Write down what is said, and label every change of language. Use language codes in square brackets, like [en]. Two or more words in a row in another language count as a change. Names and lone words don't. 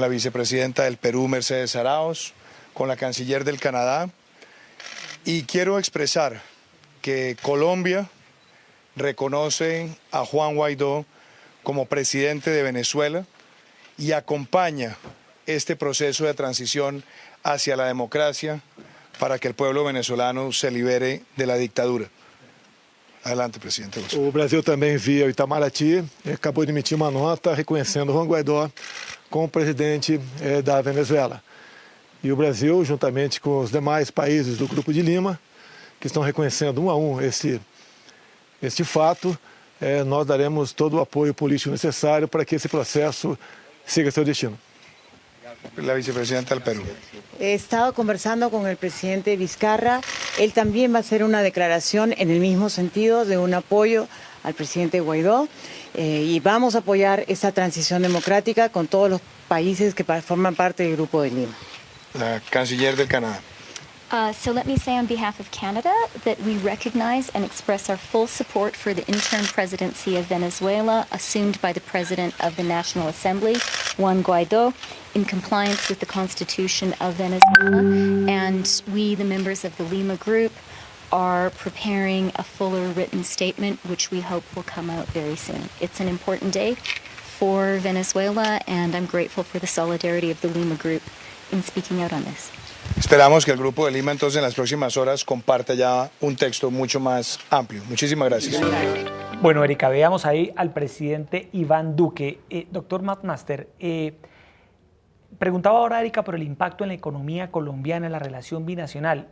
[es] la vicepresidenta del Perú, Mercedes Arauz, con la canciller del Canadá, y quiero expresar que Colombia reconoce a Juan Guaidó como presidente de Venezuela y acompaña este proceso de transición hacia la democracia para que el pueblo venezolano se libere de la dictadura. Adelante, presidente. [pt] O Brasil também, via o Itamaraty, acabou de emitir uma nota reconhecendo Juan Guaidó como presidente da Venezuela. E o Brasil, juntamente com os demais países do Grupo de Lima, que estão reconhecendo um a um este fato, nós daremos todo o apoio político necessário para que esse processo siga seu destino. [es] La vicepresidenta del Perú. He estado conversando con el presidente Vizcarra. Él también va a hacer una declaración en el mismo sentido de un apoyo al presidente Guaidó y vamos a apoyar esta transición democrática con todos los países que forman parte del Grupo de Lima. La canciller del Canadá. [en] So let me say on behalf of Canada that we recognize and express our full support for the interim presidency of Venezuela assumed by the President of the National Assembly, Juan Guaidó, in compliance with the Constitution of Venezuela. And we, the members of the Lima Group, are preparing a fuller written statement, which we hope will come out very soon. It's an important day for Venezuela, and I'm grateful for the solidarity of the Lima Group in speaking out on this. [es] Esperamos que el Grupo de Lima entonces en las próximas horas comparta ya un texto mucho más amplio. Muchísimas gracias. Bueno, Erika, veamos ahí al presidente Iván Duque. Doctor McMaster, preguntaba ahora Erika por el impacto en la economía colombiana, en la relación binacional.